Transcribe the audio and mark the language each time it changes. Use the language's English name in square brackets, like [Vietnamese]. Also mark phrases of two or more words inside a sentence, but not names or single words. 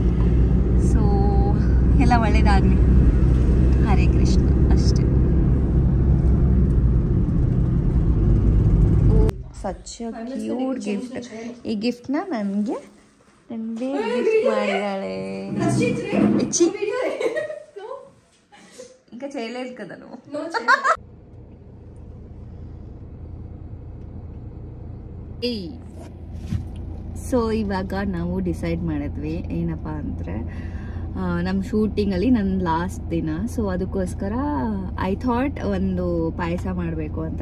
[Kannada] ಸೊ ಎಲ್ಲ ಒಳ್ಳೇದಾಗಲಿ, ಹರೇ ಕೃಷ್ಣ ಅಷ್ಟೇ. [English] such cute gift. [Kannada] ಈ ಗಿಫ್ಟ್ನ ನನಗೆ ಗಿಫ್ಟ್ ಮಾಡಿದ್ದಾಳೆ. [Telugu] ఇంకా చేయలేదు కదా నువ్వు. [Kannada] ಸೊ ಇವಾಗ ನಾವು ಡಿಸೈಡ್ ಮಾಡಿದ್ವಿ ಏನಪ್ಪ ಅಂದರೆ, ನಮ್ಮ ಶೂಟಿಂಗಲ್ಲಿ ನನ್ನ ಲಾಸ್ಟ್ ದಿನ. ಸೊ ಅದಕ್ಕೋಸ್ಕರ [English] I thought [Kannada] ಒಂದು ಪಾಯಸ ಮಾಡಬೇಕು ಅಂತ.